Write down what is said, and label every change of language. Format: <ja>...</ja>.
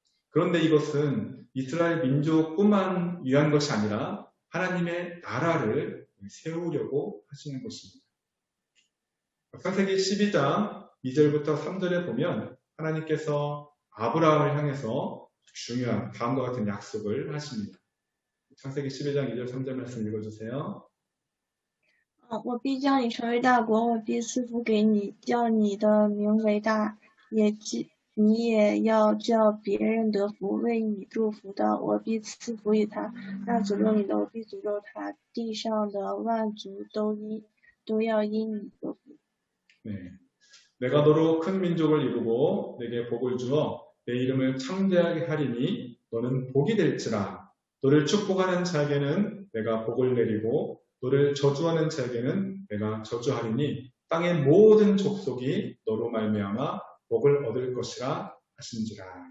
<ko>그런데 이것은 이스라엘 민족뿐만 위한 것이 아니라 하나님의 나라를 세우려고 하시는 것입니다. 창세기 12장 2절부터 3절에 보면 하나님께서 아브라함을 향해서 중요한 다음과 같은 약속을 하십니다. 창세기 12장 2절 3절 말씀 읽어주세요.</ko> <zh>我必叫你成为大国，我必赐福给你，叫你的名为大，你也要叫别人得福，为你祝福的，我必赐福于他；那诅咒你的，我必诅咒他。地上的万族都要因你得福。</zh> <ko>네. 내가 너로 큰 민족을 이루고 내게 복을 주어 내 이름을 창대하게 하리니 너는 복이 될지라. 너를 축복하는 자에게는 내가 복을 내리고 너를 저주하는 자에게는 내가 저주하리니 땅의 모든 족속이 너로 말미암아 복을 얻을 것이라 하신지라.</ko>